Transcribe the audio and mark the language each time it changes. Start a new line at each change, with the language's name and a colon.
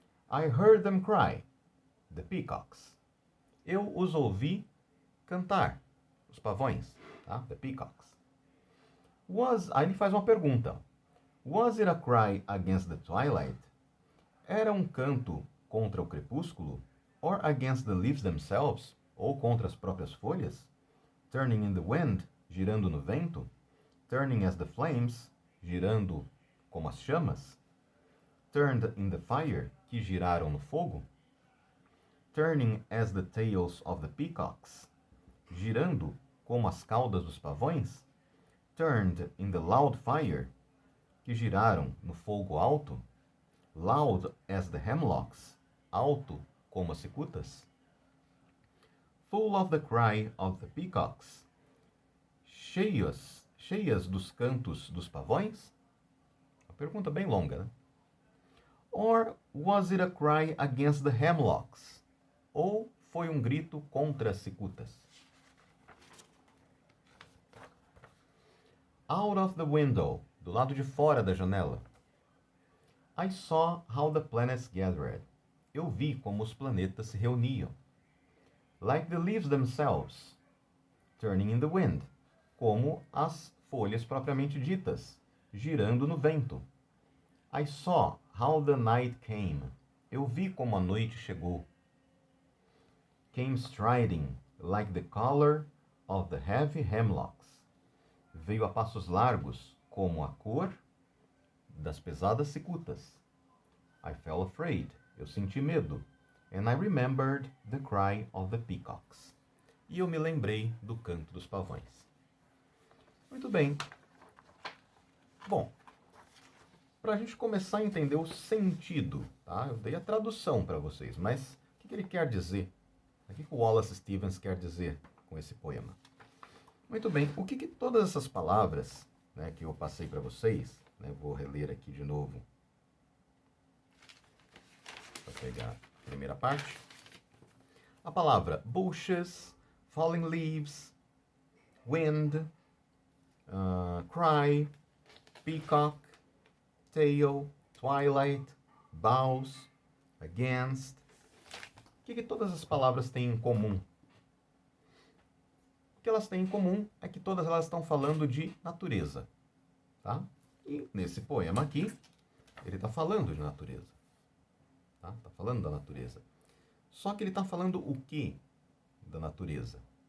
English: I heard them cry. The peacocks.
Portuguese: Eu os ouvi cantar. Os pavões. Tá?
English: The peacocks.
Portuguese: Aí ele faz uma pergunta.
English: Was it a cry against the twilight?
Portuguese: Era um canto contra o crepúsculo?
English: Or against the leaves themselves?
Portuguese: Ou contra as próprias folhas?
English: Turning in the wind,
Portuguese: girando no vento.
English: Turning as the flames,
Portuguese: girando como as chamas.
English: Turned in the fire,
Portuguese: que giraram no fogo.
English: Turning as the tails of the peacocks,
Portuguese: girando como as caudas dos pavões.
English: Turned in the loud fire,
Portuguese: que giraram no fogo alto.
English: Loud as the hemlocks,
Portuguese: alto como as cicutas.
English: Full of the cry of the peacocks,
Portuguese: cheias dos cantos dos pavões? Uma pergunta bem longa, né?
English: Or was it a cry against the hemlocks?
Portuguese: Ou foi um grito contra as cicutas?
English: Out of the window,
Portuguese: do lado de fora da janela.
English: I saw how the planets gathered.
Portuguese: Eu vi como os planetas se reuniam.
English: Like the leaves themselves, turning in the wind.
Portuguese: Como as folhas propriamente ditas, girando no vento.
English: I saw how the night came.
Portuguese: Eu vi como a noite chegou.
English: Came striding, like the color of the heavy hemlocks.
Portuguese: Veio a passos largos, como a cor das pesadas cicutas.
English: I fell afraid.
Portuguese: Eu senti medo.
English: And I remembered the cry of the peacocks.
Portuguese: E eu me lembrei do canto dos pavões. Muito bem. Bom, para a gente começar a entender o sentido, tá? Eu dei a tradução para vocês, mas o que ele quer dizer? O que o Wallace Stevens quer dizer com esse poema? Muito bem, o que todas essas palavras, né, que eu passei para vocês, né, vou reler aqui de novo, para pegar a primeira parte. A palavra bushes, falling leaves, wind, cry, peacock, tail, twilight, boughs, against. O que todas as palavras têm em comum? O que elas têm em comum é que todas elas estão falando de natureza, tá? E nesse poema aqui, ele está falando de natureza, tá? Está falando da natureza. Só que ele está falando o que da natureza?